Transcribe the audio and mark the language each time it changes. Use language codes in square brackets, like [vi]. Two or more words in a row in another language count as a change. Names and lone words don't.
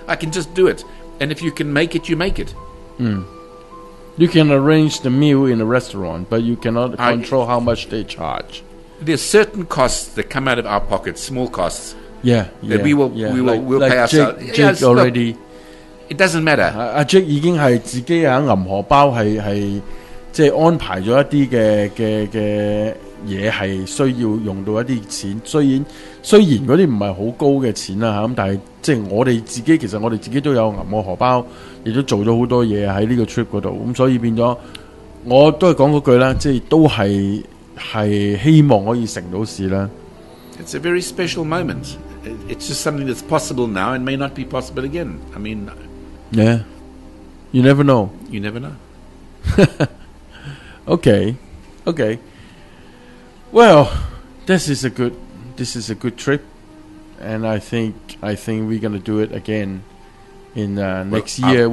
[en] I can just do it, and if you can make it, you make it. You can arrange the meal in a restaurant, but you cannot control how much they charge. There's certain costs that come out of our pockets, small costs. Yeah, that we'll pay ourselves. Jake already. It doesn't matter. [yue] 阿 Jake 已經係自己喺銀荷包係即係安排咗一啲嘅嘢係需要用到一啲錢，雖然嗰啲唔係好高嘅錢啦嚇，咁但係即係我哋自己其實我哋自己都有銀荷荷包，亦都做咗好多嘢喺呢個 trip 嗰度，咁所以變咗我都係講嗰句啦，即係都係希望可以成到事啦。 [en] It's a very special moment. It's just something that's possible now and may not be possible again. I mean, yeah, you never know. You never know. Okay. Well, this is a good trip, and I think we're gonna do it again in next year.